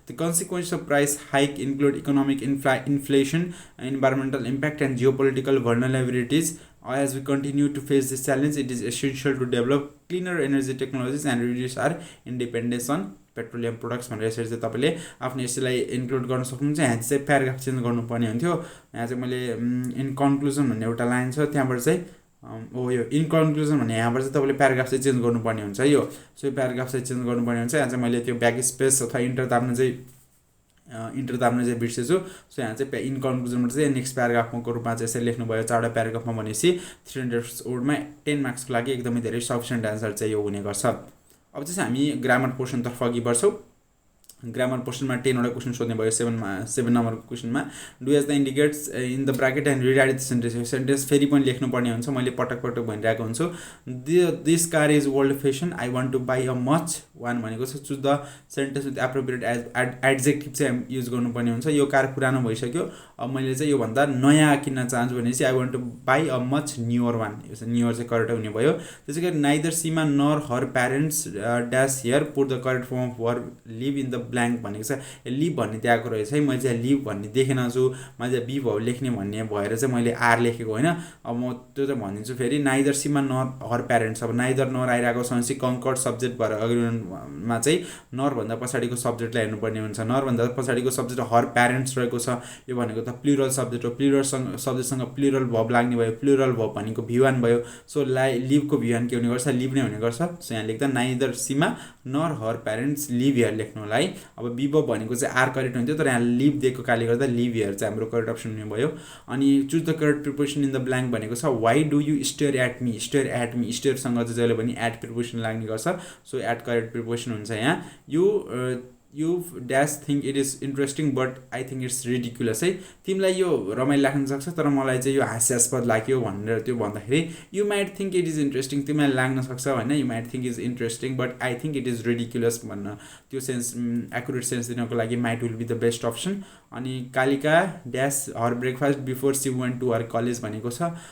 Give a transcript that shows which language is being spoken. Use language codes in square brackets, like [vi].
[en] The consequences of price hike include economic inflation, environmental impact, and geopolitical vulnerabilities. As we continue to face this challenge, it is essential to develop cleaner energy technologies and reduce our independence on petroleum products [ne] भनेर यसरी चाहिँ तपाईँले आफ्नो यसलाई include गर्न सक्नुहुन्छ। यहाँ चाहिँ प्याराग्राफ चेन्ज गर्नुपर्ने हुन्थ्यो। यहाँ चाहिँ मैले इन कन्क्लुजन भन्ने एउटा लाइन छ, त्यहाँबाट चाहिँ यो इन कन्क्लुजन भन्ने यहाँबाट चाहिँ तपाईँले प्याराग्राफ चाहिँ चेन्ज गर्नुपर्ने हुन्छ यो। सो यो प्याराग्राफ चाहिँ चेन्ज गर्नुपर्ने हुन्छ। यहाँ चाहिँ मैले त्यो ब्याक स्पेस अथवा इन्टर दाब्न चाहिँ बिर्सेछु। सो यहाँ चाहिँ इन कन्क्लुजनमा चाहिँ नेक्स्ट प्याराग्राफको रूपमा चाहिँ यसरी लेख्नुभयो 4वटा प्याराग्राफमा भनेपछि 300 वर्डमा 10 मार्क्सको लागि एकदमै धेरै सफिसियन्ट आन्सर चाहिँ यो हुने गर्छ। अब चाहिँ हामी ग्रामर पोर्सनतर्फ अघि बढ्छौँ। ग्रामर पोर्सनमा 10वटा क्वेसन सोध्ने भयो। 7 नम्बरको क्वेसनमा [en] Do as the indicates in the bracket and rewrite the sentence. [ne] Sentence फेरि पनि लेख्नुपर्ने हुन्छ, मैले पटक पटक भनिरहेको हुन्छु। [en] this car is old fashion, I want to buy a much one [ne] भनेको छ। [en] choose the sentence with appropriate adjective [ne] चाहिँ युज गर्नुपर्ने हुन्छ। यो कार पुरानो भइसक्यो, अब मैले चाहिँ योभन्दा नयाँ किन्न चाहन्छु भनेपछि [en] I want to buy a much newer one. [ne] यो चाहिँ न्युअर चाहिँ करेक्ट हुने भयो। त्यसै गरी [en] neither Seema nor her parents dash here put the correct form of verb live in the blank [ne] भनेको छ। लिभ भन्ने त्यहाँको रहेछ है, मैले चाहिँ लिभ भन्ने देखेन छु, मैले चाहिँ बी भाउ लेख्ने भन्ने भएर चाहिँ मैले आर लेखेको होइन। अब म त्यो चाहिँ भनिदिन्छु फेरि। [en] neither Seema nor her parents, [ne] अब नाइदर नर आइरहेको छ भनेपछि कङ्कर्ड सब्जेक्ट भएर अग्रिमा चाहिँ नरभन्दा पछाडिको सब्जेक्टलाई हेर्नुपर्ने हुन्छ। नरभन्दा पछाडिको सब्जेक्ट हर प्यारेन्ट्स रहेको छ, यो भनेको त प्लुरल सब्जेक्ट हो। प्लुरल सब्जेक्टसँग प्लुरल भर्ब लाग्ने भयो। प्लुरल भर्ब भनेको V1 भयो। सो लिभको V1 के हुने गर्छ, लिभ नै हुने गर्छ। सो यहाँ लेख्दा [en] neither Seema nor her parents live here [ne] लेख्नु होला है। अब बिबो भनेको चाहिँ आर करेक्ट हुन्थ्यो, तर यहाँ लिभ दिएको कारणले गर्दा लिभ हियर चाहिँ हाम्रो करेक्ट अप्सन हुने भयो। [en] अनि choose the correct preposition in the blank [ne] भनेको छ [en] Why do you stare at me. [ne] Stare at मी, स्टेयरसँग चाहिँ जहिले पनि एट प्रिपोजिसन लाग्ने गर्छ। सो एट करेक्ट प्रिपोजिसन हुन्छ यहाँ। [en] You dash think it is interesting but I think it's ridiculous है। [ne] तिमीलाई यो रमाइलो लाग्न सक्छ तर मलाई चाहिँ यो हास्यास्पद लाग्यो भनेर त्यो भन्दाखेरि [en] you might think it is interesting, [ne] तिमीलाई लाग्न सक्छ होइन। [en] you might think is interesting but I think it is ridiculous [ne] भन्न त्यो सेन्स एकुरेट सेन्स दिनको लागि [en] Might will be the best option. अनि Kalika dash her breakfast before she went to her college [ne] भनेको छ।